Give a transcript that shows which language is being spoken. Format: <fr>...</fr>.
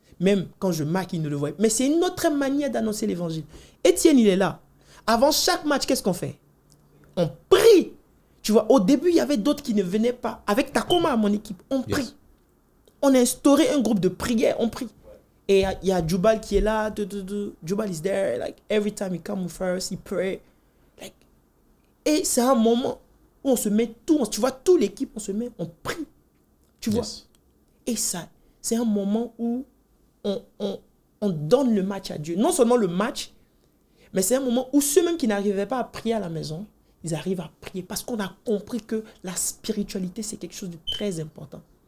<fr>Même quand je marque, ils ne le voient pas. Mais c'est une autre manière d'annoncer l'évangile. Étienne, il est là. Avant chaque match, qu'est-ce qu'on fait? On prie. Tu vois, au début, il y avait d'autres qui ne venaient pas. Avec Takoma, mon équipe, on prie. On a instauré un groupe de prière, on prie. Et il y a Jubal qui est là.</fr> <en>Jubal is there. Like, every time he comes first, he pray.</en> <fr>Like, et c'est un moment où on se met tout. Tu vois, toute l'équipe, on se met, on prie. Tu vois. Et ça, c'est un moment où on donne le match à Dieu. Non seulement le match, mais c'est un moment où ceux-mêmes qui n'arrivaient pas à prier à la maison, ils arrivent à prier parce qu'on a compris que la spiritualité, c'est quelque chose de très important.</fr>